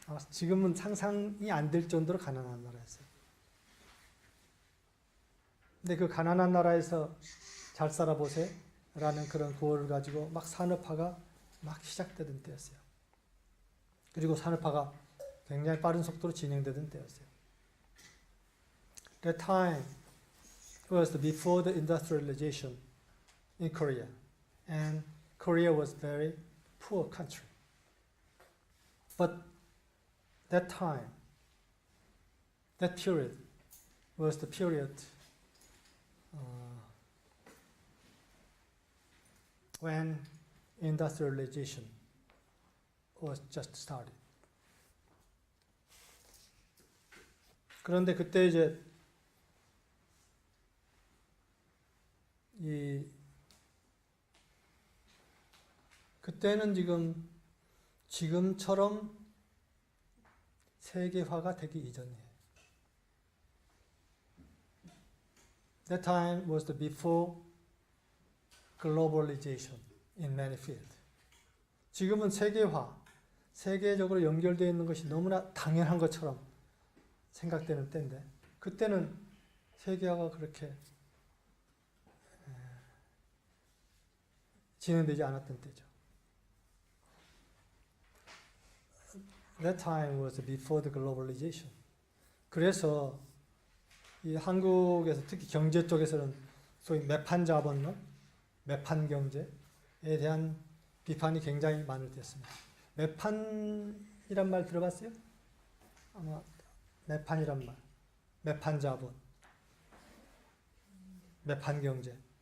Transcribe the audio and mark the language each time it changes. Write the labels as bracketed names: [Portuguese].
[Korean] 지금은 상상이 안 될 정도로 가난한 나라였어요. 근데 그 가난한 나라에서 잘 살아보세요 라는 그런 구호를 가지고 막 산업화가 막 시작되던 때였어요. 그리고 산업화가 굉장히 빠른 속도로 진행되던 때였어요. [English] That time was before the industrialization in Korea. And Korea was a very poor country. But that time, that period was the period when industrialization was just started. [Korean] 그런데 그때 이제 그때는 지금처럼 세계화가 되기 이전이에요. [English] That time was the before globalization in many fields. [Korean] 지금은 세계적으로 연결되어 있는 것이 너무나 당연한 것처럼 생각되는 때인데 그때는 세계화가 그렇게 진행되지 않았던 때죠. [English] That time was before the globalization. [Korean] 그래서 이 한국에서 특히 경제 쪽에서는 소위 매판자본론, 매판경제에 대한 비판이 굉장히 많을 때였습니다. 매판이란 말 들어봤어요? 아마 매판이란 말, 매판자본, 매판경제.